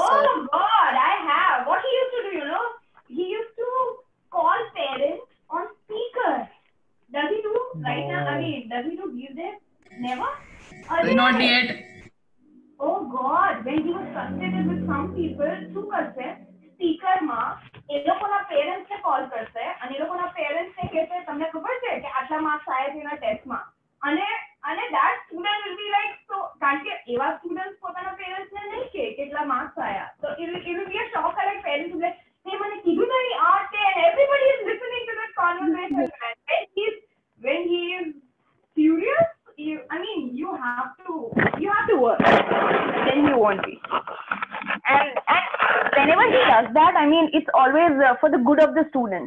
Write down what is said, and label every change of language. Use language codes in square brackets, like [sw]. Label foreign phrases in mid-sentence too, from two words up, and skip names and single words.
[en] Oh God, I have. What he used to do, you know? He used to call parents on speaker. Does he do right now? I mean, does he do these days? Never? Not yet. Oh God, when he was frustrated with some people, [gu] શું કરશે? સ્પીકર માં એ લોકોના પેરેન્ટ્સ ને કોલ કરશે અને એ લોકોના પેરેન્ટ્સ ને કહેશે તમને ખબર છે કે આટલા માર્ક્સ આવ્યા છે એના ટેસ્ટમાં અને [en] that student will be like, so [gu] કારણ કે એવા સ્ટુડન્ટ્સ પોતાના પેરેન્ટ્સ ને નહીં કે કેટલા માર્ક્સ આવ્યા, [en] so it will be a shock. Like parents will be like, [gu] hey, મને કીધું નહીં આ તે, [en] and everybody is listening to that conversation. When he is furious, I mean, you have to work, then you won't be. And whenever he does that, I mean, it's always for the good of the student.